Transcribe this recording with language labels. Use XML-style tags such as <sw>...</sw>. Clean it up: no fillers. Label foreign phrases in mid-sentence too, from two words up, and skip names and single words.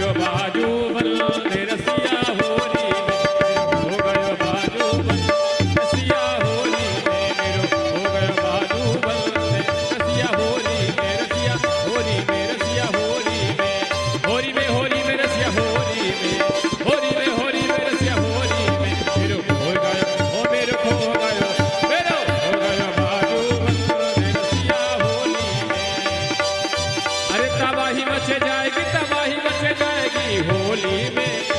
<bra>बाजू बल दे रसिया होली में हो गयो बाजू बल रसिया होली में मेरो हो गयो बाजू बल दे रसिया होली में रसिया होली में रसिया होली में होली में रसिया होली में होली में रसिया होली में मेरो हो गयो हो मेरो हो गयो मेरो हो गयो बाजू बल दे रसिया होली में।</bra> <hi>अरे तबाही मचे जाएगी होली में</hi>